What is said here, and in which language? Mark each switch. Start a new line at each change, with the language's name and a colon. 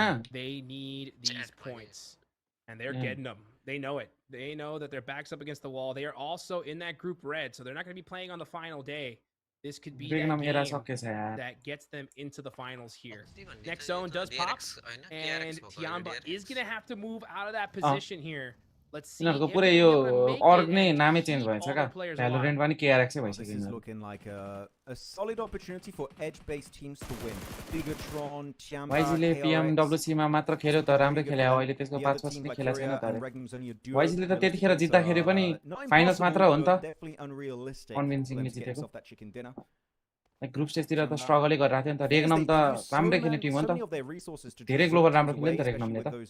English: They need these points, and they're getting them. They know it. They know that their back's up against the wall. They are also in that group red, so they're not going to be playing on the final day. This could be that game that gets them into the finals here. Next zone does pop, and Tianba is going to have to move out of that position here. Let's see.
Nepali: पुरै यो अर्ग नै नामै change भएछ का Valorant पनि केआरएक्स भइसक्यो
English: This is looking like a solid opportunity for edge-based teams to win. Bigatron, Tianba,
Nepali: YGले PMWC मा मात्र खेल्यो त राम्रो खेल्यो अहिले त्यसको 5 वर्ष पनि खेलेको छैन त YGले त त्यतिखेर जित्दाखेरि पनि फाइनल्स मात्र हो नि त कन्भिन्सिङली जितेको ग्रुप स्टेजतिर त स्ट्रगलै गरिरहेको थियो नि त रेगनम त राम्रै खेल्ने टिम हो नि त धेरै ग्लोबल राम्रो खेल्यो नि त रेगनमले त